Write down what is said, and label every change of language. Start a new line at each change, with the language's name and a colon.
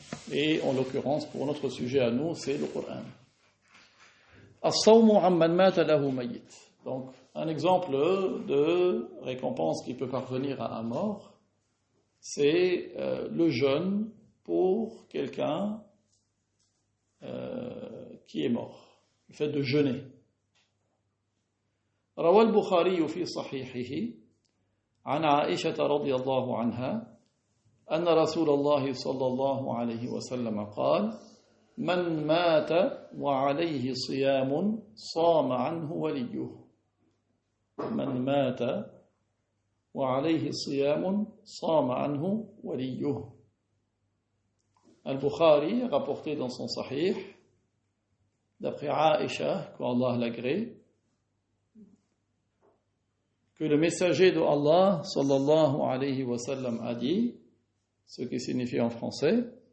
French: Et en l'occurrence, pour notre sujet à nous, c'est le Coran.
Arabic: As-sawmu amman mata lahu mayyit.
French: Donc, un exemple de récompense qui peut parvenir à un mort, c'est le jeûne pour quelqu'un qui est mort. Le fait de jeûner.
Arabic: روى البخاري في صحيحه عن عائشة رضي الله عنها أن رسول الله صلى الله عليه وسلم قال من مات وعليه صيام صام عنه وليه من مات وعليه صيام صام عنه وليه.
French: Al-Bukhari a rapporté dans son Sahih, d'après Aïcha, qu'Allah l'agrée, que le messager de Allah sallallahu alayhi wa sallam a dit, ce qui signifie en français,